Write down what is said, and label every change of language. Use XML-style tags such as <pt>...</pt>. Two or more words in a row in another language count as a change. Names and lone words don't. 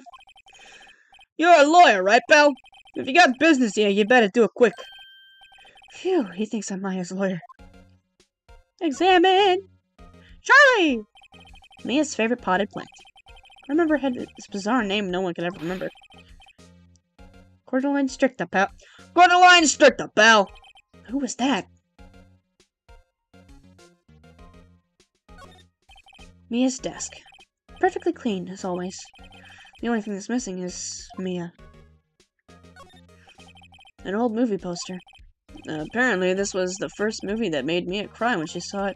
<en>You're a lawyer, right, pal? If you got business here, you better do it quick. Phew, he thinks I'm Maya's lawyer. Examine! Charlie! Mia's favorite potted plant. I remember it had this bizarre name no one could ever remember. Cordyline stricta, pal. Cordyline stricta, pal! Who was that? Mia's desk. Perfectly clean, as always. The only thing that's missing is Mia. An old movie poster. Apparently, this was the first movie that made Mia cry when she saw it.</en>